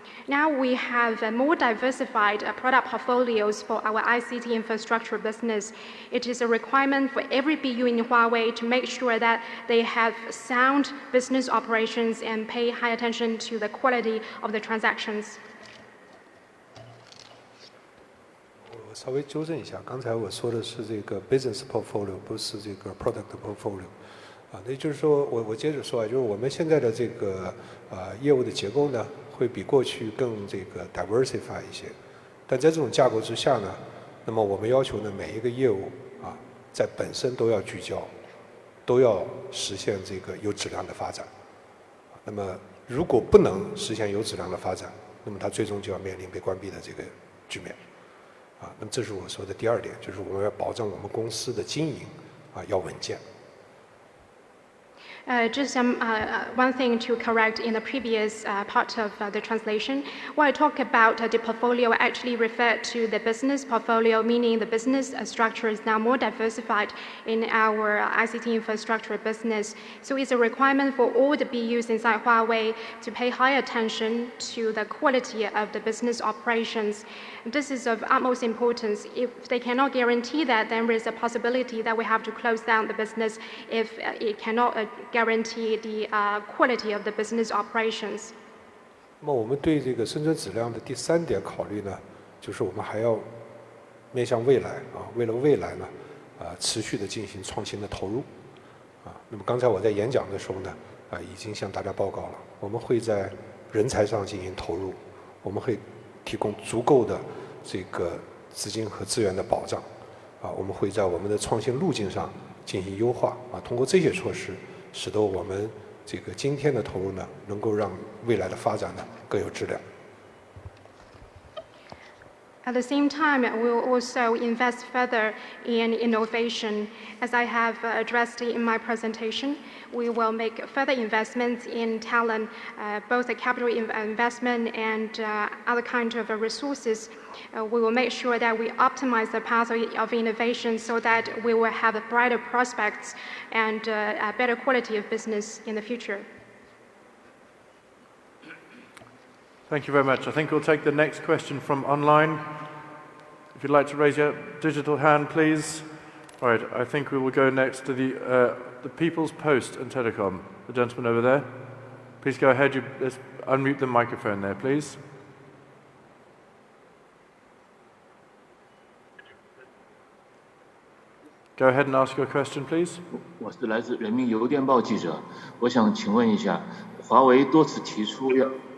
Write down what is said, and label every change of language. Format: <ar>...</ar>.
<en>Now we have more diversified product portfolios for our ICT infrastructure business. It is a requirement for every BU in Huawei to make sure that they have sound business operations and pay high attention to the quality of the transactions.</en> <zh>我稍微纠正一下，刚才我说的是这个 business portfolio，不是这个 product portfolio。那就是说我接着说啊，就是我们现在的这个业务的结构呢，会比过去更这个 diversify 一些。但在这种架构之下呢，那么我们要求呢，每一个业务在本身都要聚焦，都要实现这个有质量的发展。那么如果不能实现有质量的发展，那么它最终就要面临被关闭的这个局面。那么这是我说的第二点，就是我们要保证我们公司的经营要稳健。</zh> <en>Just one thing to correct in the previous part of the translation. When I talk about the portfolio, I actually refer to the business portfolio, meaning the business structure is now more diversified in our ICT infrastructure business. So it's a requirement for all the BUs inside Huawei to pay high attention to the quality of the business operations. This is of utmost importance. If they cannot guarantee that, then there is a possibility that we have to close down the business if it cannot guarantee the quality of the business operations.</en> <zh>那么我们对这个生存质量的第3点考虑呢，就是我们还要面向未来啊，为了未来呢，持续的进行创新的投入啊。那么刚才我在演讲的时候呢，已经向大家报告了，我们会在人才上进行投入，我们会提供足够的这个资金和资源的保障啊，我们会在我们的创新路径上进行优化啊，通过这些措施，使得我们这个今天的投入呢，能够让未来的发展呢更有质量。</zh> <en>At the same time, we will also invest further in innovation. As I have addressed in my presentation, we will make further investments in talent, both the capital investment and other kinds of resources. We will make sure that we optimize the path of innovation so that we will have brighter prospects and a better quality of business in the future. Thank you very much. I think we'll take the next question from online. If you'd like to raise your digital hand, please. All right, I think we will go next to the People's Post and Telecom. The gentleman over there. Please go ahead. Let's unmute the microphone there, please. Go ahead and ask your question, please.</en> <zh>我是来自人民邮电报记者，我想请问一下，华为多次提出要。</zh>